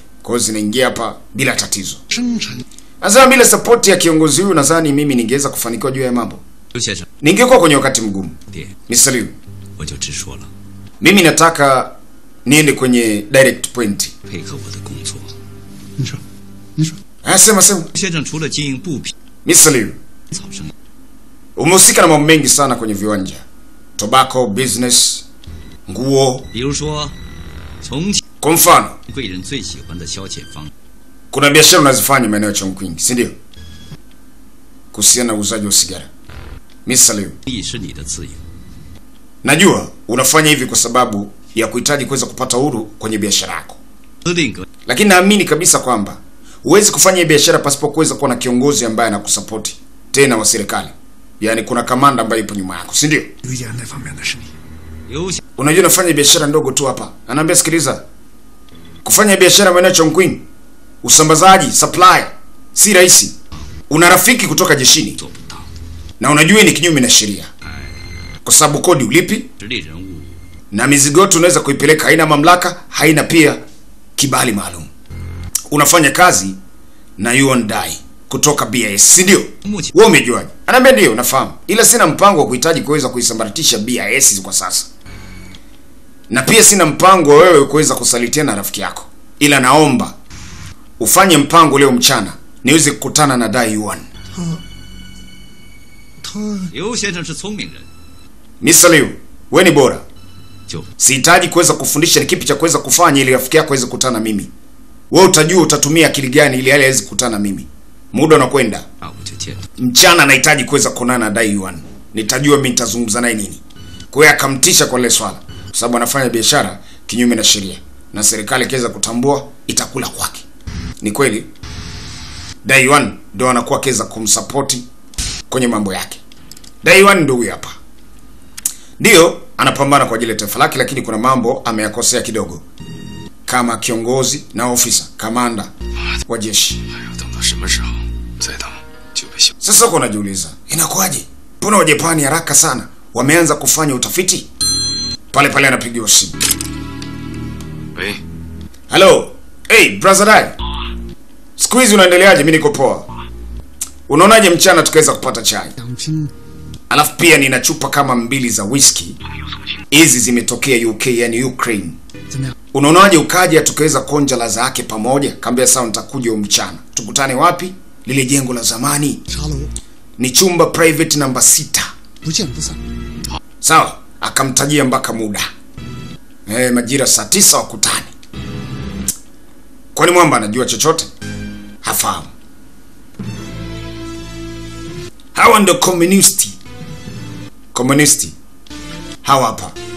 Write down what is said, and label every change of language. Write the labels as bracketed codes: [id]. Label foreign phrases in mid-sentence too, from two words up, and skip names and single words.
[sw] Kwa hiyo zinaingia hapa bila tatizo. Sasa bila support ya kiongozi huyu nadhani mimi ningeweza kufanikiwa juu ya mambo. Ningekuwa kwenye wakati mgumu. Mr. Liu, mimi nataka niende kwenye [en] direct point. [sw] Sema sema. [zh] 先生除了经营布匹、 [sw] Mr. Liu, [zh] 草生意， [sw] umehusika na mambo mengi sana kwenye viwanja. [en] Tobacco business, nguo. [zh] 比如说重庆 [sw] Kwa mfano, [zh] 贵人最喜欢的消遣方， [sw] kuna biashara unazifanya maeneo ya Chongqing, si ndio? Kuhusiana na uuzaji wa sigara. Mr. Liu, [zh] 亦是你的自由。 [sw] najua unafanya hivi kwa sababu ya kuhitaji kuweza kupata uhuru kwenye biashara yako. [zh] 司令阁 [sw] Lakini naamini kabisa kwamba huwezi kufanya hii biashara pasipo kuweza kuwa na kiongozi ambaye anakusapoti tena wa serikali. Yaani kuna kamanda ambaye yupo nyuma yako, si ndio? [zh] 有一件那方面的生意，留下 [sw] Unajua nafanya biashara ndogo tu hapa. Anaambia sikiliza. Kufanya biashara maeneo ya Chongqing, usambazaji, supply, si rahisi. Una rafiki kutoka jeshini [zh] 做不到， [sw] na unajua ni kinyume na sheria. Kwa sababu kodi ulipi [zh] 实力人物 [sw] na mizigo yote unaweza kuipeleka, haina mamlaka, haina pia kibali maalum. Unafanya kazi na Yuan Dai kutoka BIS, si ndio? [zh] 目前 [sw] Wewe umejuaje? Anaambia ndio, nafahamu. Ila sina mpango wa kuhitaji kuweza kuisambaratisha BIS kwa sasa. Na pia sina mpango wa wewe kuweza kusalitiana na rafiki yako. Ila naomba ufanye mpango leo mchana niweze kukutana na Dai Yuan. [zh] 他刘先生是聪明人， [sw] Mr. Liu, wewe ni bora. [zh] 就 [sw] Sihitaji kuweza kufundisha ni kipi cha kuweza kufanya ili rafiki yako aweze kukutana na mimi. Wewe utajua utatumia akili gani ili aweze kukutana na mimi. Muda unakwenda. [zh] 那我就见。 [sw] Mchana nahitaji kuweza kuonana na Dai Yuan. Nitajua mimi nitazungumza naye nini. Kwa hiyo akamtisha kwa ile swala. Kwa sababu anafanya biashara kinyume na sheria. Na serikali ikiweza kutambua itakula kwake. Ni kweli. Dai Yuan ndio anakuwa akiweza kumsupport kwenye mambo yake. Dai Yuan ndio huyu hapa. Ndio anapambana kwa ajili ya taifa lake, lakini kuna mambo ameyakosea kidogo. Kama kiongozi na ofisa, kamanda wa jeshi. [zh] 还要等到什么时候？再等就被消。 [sw] Sasa uko unajiuliza, inakuwaje? Mbona Wajapani haraka sana wameanza kufanya utafiti? Pale pale anapigiwa simu. [zh] 喂， [en] Hello. Hey, brother Dai. [sw] Siku hizi unaendeleaje? Mimi niko poa. Unaonaje mchana tukaweza kupata chai? [zh] 奖品 [sw] Alafu pia nina chupa kama 2 za whisky. Hizi zimetokea UK, yani Ukraine. [zh] 怎么样？ [sw] Unaonaje ukaja tukaweza konja ladha yake pamoja? Kaambia sawa, nitakuja mchana. Tukutane wapi? Lile jengo la zamani. [zh] 茶楼 [sw] Ni chumba private namba 6. [zh] 不见不散。 [sw] Sawa, akamtajia mpaka muda. Majira saa 9 wakutane. Kwani mwamba anajua chochote? Hafahamu. Hawa ndo komunisti. Komunisti. Hawa hapa.